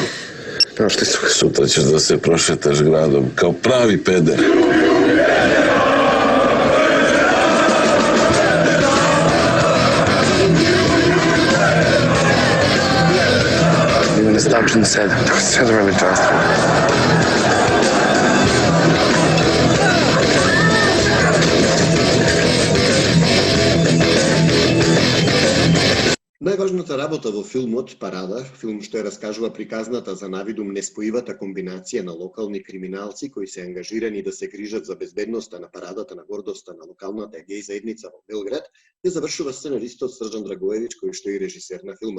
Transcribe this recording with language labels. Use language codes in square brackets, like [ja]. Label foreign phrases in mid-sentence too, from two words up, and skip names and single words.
[sr] Evo što su, sutra ćeš da se prošetaš gradom kao pravi peder. Ivane, stavči na 7. 7 veličanstvo. [mk] Најважната работа во филмот Парада, филм што ја раскажува приказната за навидум неспоивата комбинација на локални криминалци кои се ангажирани да се грижат за безбедноста на парадата на гордоста на локалната геј заедница во Белград, ја завршува сценаристот Срđan Dragojević кој што е и режисер на филмот.